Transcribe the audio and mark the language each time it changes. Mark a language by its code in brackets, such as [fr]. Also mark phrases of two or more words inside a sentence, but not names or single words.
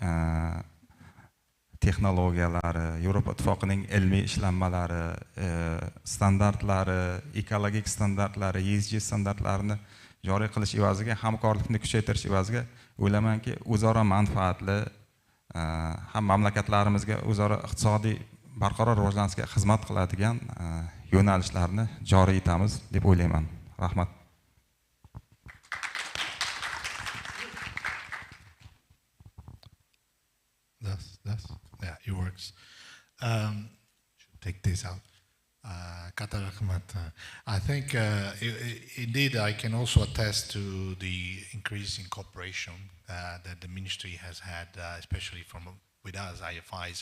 [uz] texnologiyalari, Yevropa ittifoqining ilmiy ishlanmalari, standartlari, ekologik standartlari, ESG standartlarini joriy qilish evaziga, hamkorlikni kuchaytirish evaziga o'ylaymanki, o'zaro manfaatli ham mamlakatlarimizga o'zaro iqtisodiy barqaror rivojlanishga xizmat qiladigan yo'nalishlarni joriy etamiz deb o'ylayman. Rahmat. [en] Yeah, it works. Should take this out. Katar Ahmed. I think indeed I can also attest to the increase in cooperation that the ministry has had, especially with us IFIs.